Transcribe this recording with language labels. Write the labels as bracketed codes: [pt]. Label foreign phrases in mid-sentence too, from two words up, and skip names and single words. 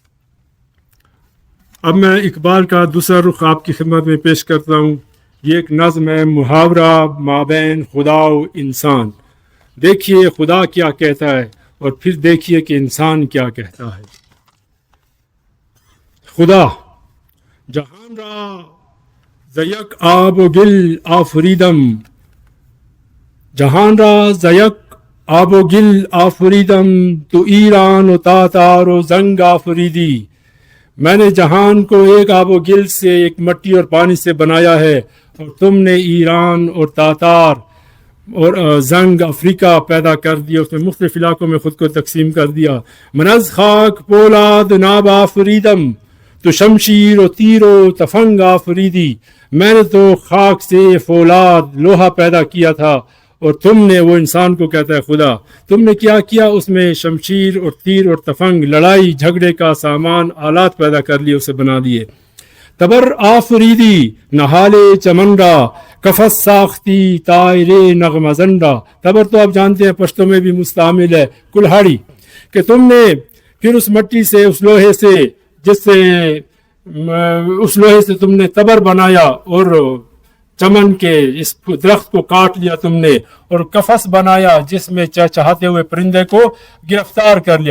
[ur] اب میں اقبال کا دوسرا رخ آپ کی خدمت میں پیش کرتا ہوں۔ یہ ایک نظم ہے، محاورہ مابین خدا و انسان۔ دیکھیے خدا کیا کہتا ہے اور پھر دیکھیے کہ انسان کیا کہتا ہے۔ [fa] خدا جہان را زیک آب و گل آفریدم، جہان را زیک آب و گل آفریدم، تو ایران و تاتار و زنگ آفریدی، [ur] میں نے جہان کو ایک آب و گل سے، ایک مٹی اور پانی سے بنایا ہے، اور تم نے ایران اور تاتار اور زنگ افریقہ پیدا کر دیا، اس میں مختلف علاقوں میں خود کو تقسیم کر دیا۔ [fa] من از خاک پولاد ناب آفریدم، تو شمشیر و تیر و تفنگ آفریدی، [ur] میں نے تو خاک سے فولاد لوہا پیدا کیا تھا، اور تم نے، وہ انسان کو کہتا ہے خدا، تم نے کیا کیا، اس میں شمشیر اور تیر اور تفنگ، لڑائی جھگڑے کا سامان، آلات پیدا کر لیے، اسے بنا دیے۔ [fa] تبر آفریدی نہال چمن را، کفس ساختی طائر نغمہ زنڈا، [ur] تبر تو آپ جانتے ہیں پشتوں میں بھی مستعمل ہے کلہاڑی، کہ تم نے پھر اس مٹی سے، اس لوہے سے، جس سے اس لوہے سے تم نے تبر بنایا، اور چمن کے اس درخت کو کاٹ لیا تم نے، اور کفس بنایا جس میں چہچہاتے ہوئے پرندے کو گرفتار کر لیا۔